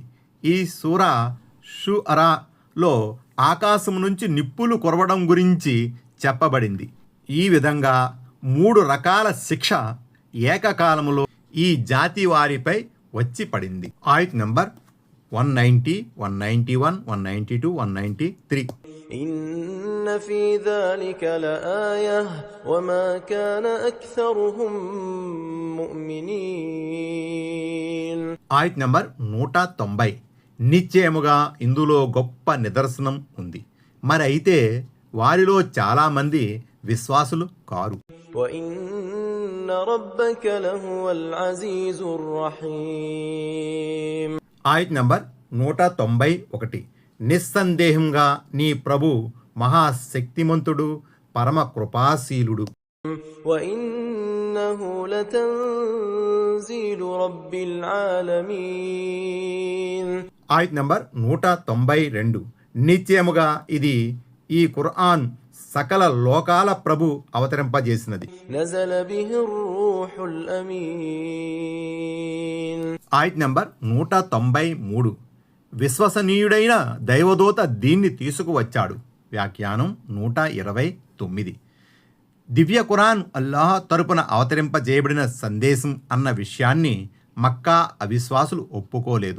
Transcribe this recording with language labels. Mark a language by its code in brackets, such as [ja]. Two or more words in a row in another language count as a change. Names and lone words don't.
[te] ఈ సూరా షుఅరాలో ఆకాశం నుంచి నిప్పులు కురవడం గురించి చెప్పబడింది. ఈ విధంగా 3 రకాల శిక్ష ఏకకాలంలో ఈ జాతి వారిపై వచ్చి పడింది. ఆయత్ నంబర్ 190, 191, 192, 193. [ar] إن في ذلك لآية وما كان أكثرهم مؤمنين. [te] ఆయత్ నంబర్ 190. నిశ్చయముగా ఇందులో గొప్ప నిదర్శనం ఉంది. మరి అయితే వారిలో చాలామంది విశ్వాసులు కారు. [ar] وإن ربك لهو العزيز الرحيم. [te] ఆయత్ నంబర్ 191. నిస్సందేహంగా నీ ప్రభు మహాశక్తిమంతుడు, పరమ కృపాశీలుడు. [ar] وإنه لتنزيل رب العالمين. [te] ఆయత్ నంబర్ 192. నిశ్చయముగా ఇది ఈ ఖురాన్ సకల లోకాల ప్రభు అవతరింపజేసినది. [ar] نزل به الروح الأمين. [te] ఆయత్ నంబర్ 193. విశ్వసనీయుడైన దైవదూత దీన్ని తీసుకువచ్చాడు. వ్యాఖ్యానం 129. దివ్య ఖురాన్ అల్లాహ్ తరపున అవతరింపజేయబడిన సందేశం అన్న విషయాన్ని మక్కా అవిశ్వాసులు ఒప్పుకోలేదు.